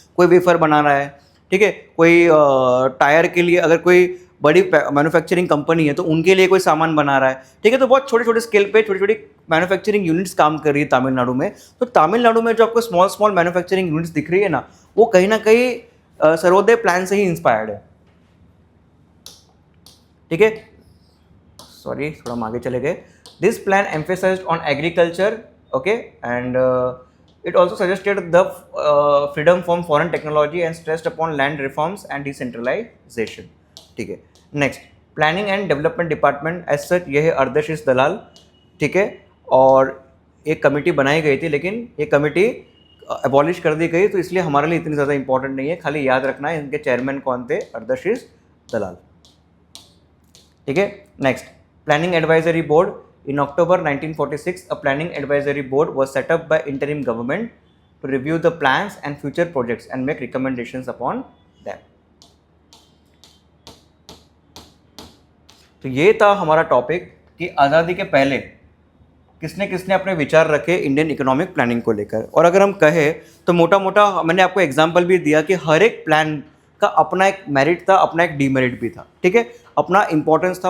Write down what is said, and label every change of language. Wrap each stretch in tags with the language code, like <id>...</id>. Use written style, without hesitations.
<hi>कोई वेफर बना रहा है, ठीक है, कोई टायर के लिए अगर कोई बड़ी मैन्युफैक्चरिंग कंपनी है तो उनके लिए कोई सामान बना रहा है, ठीक है। तो बहुत छोटे छोटे स्केल पे छोटी छोटी मैन्युफैक्चरिंग यूनिट्स काम कर रही है तमिलनाडु में। तो तमिलनाडु में जो आपको स्मॉल स्मॉल मैन्युफैक्चरिंग यूनिट्स दिख रही है ना, वो कहीं ना कहीं सर्वोदय प्लान से ही इंस्पायर्ड है, ठीक है। सॉरी, थोड़ा हम आगे चले गए।</hi> <en>this plan emphasised on agriculture, okay, and it also suggested the freedom from foreign technology and stressed upon land reforms and decentralization,</en> <hi>ठीक है।</hi> <en>next, planning and development department as such</en> <hi>ये है</hi> <en>अर्धशीष दलाल, ठीक है।</en> <hi>और एक कमेटी बनाई गई थी, लेकिन ये कमेटी अबॉलिश कर दी गई, तो इसलिए हमारे लिए इतनी ज़्यादा इंपॉर्टेंट नहीं है। खाली याद रखना है इनके चेयरमैन कौन थे, अर्धशीष दलाल, ठीक है।</hi> <en>Next, planning advisory board. In October 1946, a planning advisory board was set up by interim government to review the plans and future projects and make recommendations upon them.</en> <hi>तो ये था हमारा टॉपिक कि आज़ादी के पहले किसने किसने अपने विचार रखे इंडियन इकोनॉमिक प्लानिंग को लेकर। और अगर हम कहें तो मोटा मोटा मैंने आपको एग्जांपल भी दिया कि हर एक प्लान का अपना एक मेरिट था, अपना एक डीमेरिट भी था, ठीक है, अपना इंपॉर्टेंस था।</hi>